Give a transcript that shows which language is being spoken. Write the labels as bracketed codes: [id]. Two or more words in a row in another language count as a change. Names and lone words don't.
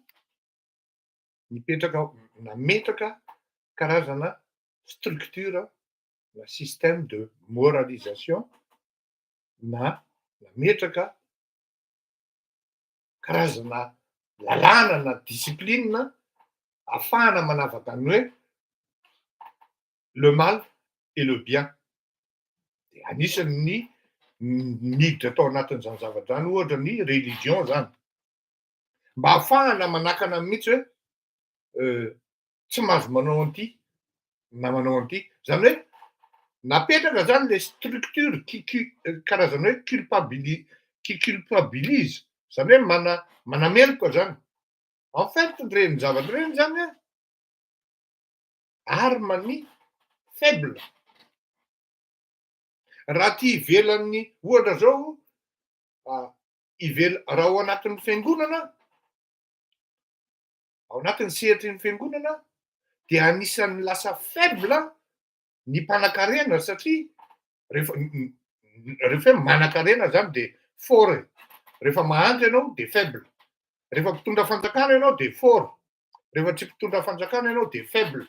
[mg] nametraka karazana structure na [fr] système de moralisation [mg] na nametraka karazana lalàna na discipline ahafahana manavaka ny hoe [fr] le mal et le bien. [mg] De anisan'ny miditra atao anatin'izany zavatra zany ohatra ny religion zany mba ahafahana manakana mihitsy hoe tsy mahazo manao an'ity na manao an'ity, zany hoe napetraka zany [fr] le structure [mg] karazana hoe culpabilise, zany hoe manameloka zany. [fr] En fait [mg] reny zavatra reny zany arme-ny faible. Raha ty ivelan'ny ohatra zao raha ao anatin'ny fiangonana, ao anatin'ny sehatry ny fiangonana de anisan'ny lasa faible ny mpanan-karena satria rehefa manan-karena zany de fort, rehefa mahandry ianao de faible, rehefa mpitondra fanjakana ianao de fort, rehefa tsy mpitondra fanjakana ianao de faible.